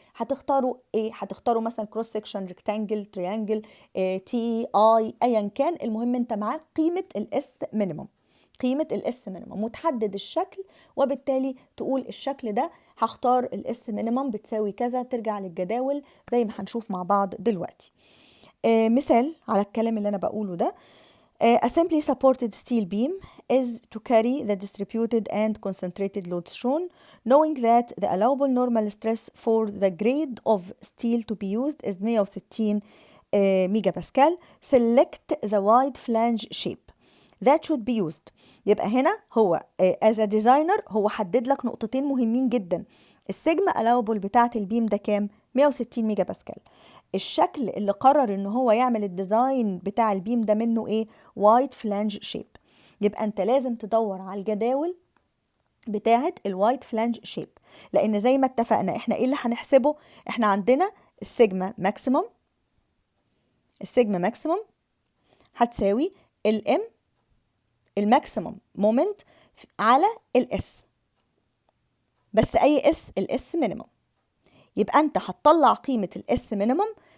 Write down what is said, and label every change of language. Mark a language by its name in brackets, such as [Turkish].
[Arabic] هتختاروا ايه؟ هتختاروا مثلا كروس سكشن ريكتانجل، تريانجل، تي اي، ايا كان، المهم انت معاك قيمه الاس مينيمم، قيمه الاس مينيمم، وتحدد الشكل، وبالتالي تقول الشكل ده هختار الاس مينيمم بتساوي كذا، ترجع للجداول زي ما هنشوف مع بعض دلوقتي. مثال على الكلام اللي أنا بقوله ده. [English] A simply supported steel beam is to carry the distributed and concentrated loads shown, knowing that the allowable normal stress for the grade of steel to be used is 160 mega pascal. Select the wide flange shape that should be used. [Arabic] يبقى هنا هو [English] as a designer [Arabic] هو حدد لك نقطتين مهمين جدا. السيجما allowable بتاعت البيم ده كام؟ 160 ميجا باسكال. الشكل اللي قرر ان هو يعمل الديزاين بتاع البيم ده منه ايه؟ وايد فلانج شيب. يبقى انت لازم تدور على الجداول بتاعه الوايد فلانج شيب، لان زي ما اتفقنا احنا ايه اللي هنحسبه؟ احنا عندنا السيجما ماكسيمم، السيجما ماكسيمم هتساوي الام الماكسيمم مومنت على الاس، بس اي اس؟ الاس مينيمم. يبقى انت هتطلع قيمه الاس مينيمم